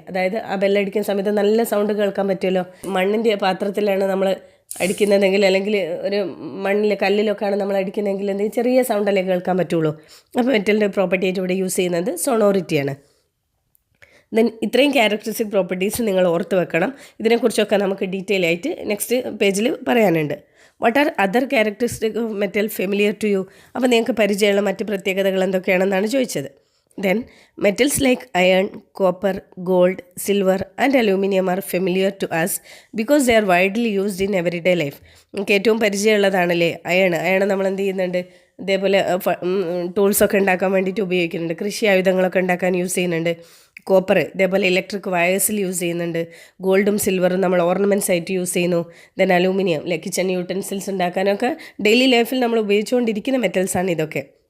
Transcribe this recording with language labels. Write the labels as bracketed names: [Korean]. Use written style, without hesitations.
[Malayalam] അതായത് ആ ബെല്ലടിക്കുന്ന സമയത്ത് നല്ല സൗണ്ട് കേൾക്കാൻ പറ്റുമല്ലോ. മണ്ണിൻ്റെ പാത്രത്തിലാണ് നമ്മൾ അടിക്കുന്നതെങ്കിൽ, അല്ലെങ്കിൽ ഒരു മണ്ണിൽ കല്ലിലൊക്കെയാണ് നമ്മൾ അടിക്കുന്നതെങ്കിൽ എന്തെങ്കിലും ചെറിയ സൗണ്ടല്ലേ കേൾക്കാൻ പറ്റുള്ളൂ. അപ്പോൾ മെറ്റലിൻ്റെ പ്രോപ്പർട്ടി ആയിട്ട് ഇവിടെ യൂസ് ചെയ്യുന്നത് സൊണോറിറ്റിയാണ്. ദെൻ ഇത്രയും ക്യാരക്ടറിസ്റ്റിക് പ്രോപ്പർട്ടീസ് നിങ്ങൾ ഓർത്ത് വെക്കണം. ഇതിനെക്കുറിച്ചൊക്കെ നമുക്ക് ഡീറ്റെയിൽ ആയിട്ട് നെക്സ്റ്റ് പേജിൽ പറയാനുണ്ട്. [English] What are other characteristic of metal familiar to you? [Malayalam] അപ്പോൾ നിങ്ങൾക്ക് പരിചയമുള്ള മറ്റ് പ്രത്യേകതകൾ എന്തൊക്കെയാണെന്നാണ് ചോദിച്ചത്. [English] Then metals like iron, copper, gold, silver and aluminum are familiar to us because they are widely used in everyday life. [Malayalam] നമുക്ക് ഏറ്റവും പരിചയമുള്ളതാണല്ലേ അയൺ നമ്മൾ എന്ത് ചെയ്യുന്നുണ്ട്, ഇതേപോലെ ടൂൾസൊക്കെ ഉണ്ടാക്കാൻ വേണ്ടിയിട്ട് ഉപയോഗിക്കുന്നുണ്ട്, കൃഷി ആയുധങ്ങളൊക്കെ ഉണ്ടാക്കാൻ യൂസ് ചെയ്യുന്നുണ്ട്. കോപ്പർ ഇതേപോലെ ഇലക്ട്രിക് വയേഴ്സിൽ യൂസ് ചെയ്യുന്നുണ്ട്. ഗോൾഡും സിൽവറും നമ്മൾ ഓർണമെൻറ്റ്സ് ആയിട്ട് യൂസ് ചെയ്യുന്നു. ദെൻ അലൂമിനിയം കിച്ചൺ യൂട്ടൻസിൽസ് ഉണ്ടാക്കാനൊക്കെ ഡെയിലി ലൈഫിൽ നമ്മൾ ഉപയോഗിച്ചുകൊണ്ടിരിക്കുന്ന മെറ്റൽസാണ് ഇതൊക്കെ.